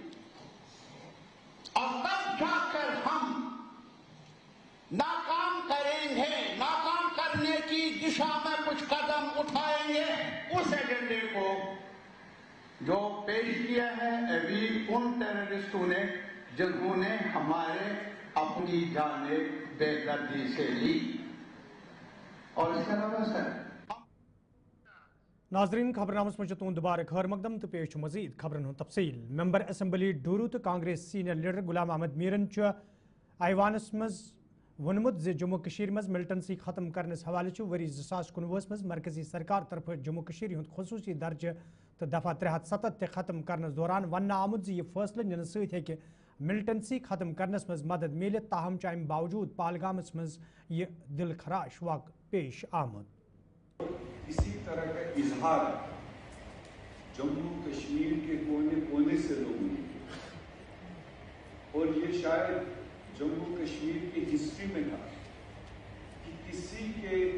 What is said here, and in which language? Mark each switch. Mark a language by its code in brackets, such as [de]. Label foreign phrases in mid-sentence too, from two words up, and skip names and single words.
[hi] और तब जाकर हम नाकाम करेंगे, नाकाम करने की दिशा में कुछ कदम उठाएंगे उस एजेंडे को जो पेश किया है अभी उन टेररिस्टों ने जिन्होंने हमारे अपनी जाने बेदर्दी से ली। और इसके अलावा सर [ks] नाजरीन, खबरनामस मज तुंद दोबारा खैर मकदम तो पेश मजीद खबरन हूं तफसील। [en] member assembly [ks] डूरू तो कांग्रेस [en] senior leader [ks] गुलाम अहमद मीरन ऐवानस मज वोनमुत जे जम्मू कश्मीर मज मिलिटेंसी खत्म करनस हवाले वरी 2019 मज मरकजी सरकार तरफ जम्मू कश्मीर हुंद खसूसी दर्ज तो दफा 370 खत्म करनस दौरान वन्ना आमुद ये फैसले निन सहित हेके मिलिटेंसी खत्म करनस मज मदद मिले, ताहम अमि बावजूद पालगामस मज ये दिल खराश वाक़ पेश आमद। [hi] इसी तरह का इजहार जम्मू कश्मीर के कोने कोने से लोगों ने किया और ये शायद जम्मू कश्मीर की हिस्ट्री में था कि किसी के